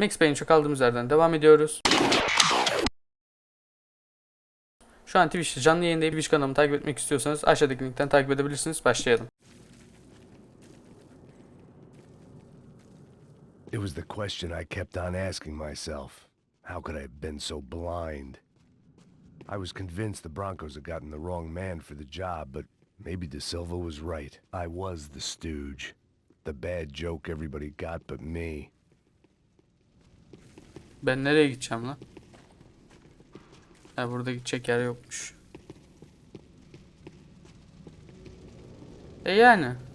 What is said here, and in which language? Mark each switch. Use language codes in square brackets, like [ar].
[tr] Max Payne'e kaldığımız yerden devam ediyoruz. Şu an Twitch'te canlı yayındayım. Twitch kanalımı takip etmek istiyorsanız aşağıdaki linkten takip edebilirsiniz. Başlayalım. [en] It was the question I kept on asking myself. How could I have been so blind? I was convinced the Broncos had gotten the wrong man for the job, but maybe De Silva was right. I was the stooge. The bad joke everybody got but me. [tr] Ben nereye gideceğim lan? Ha, burada gidecek yer yokmuş. Yani.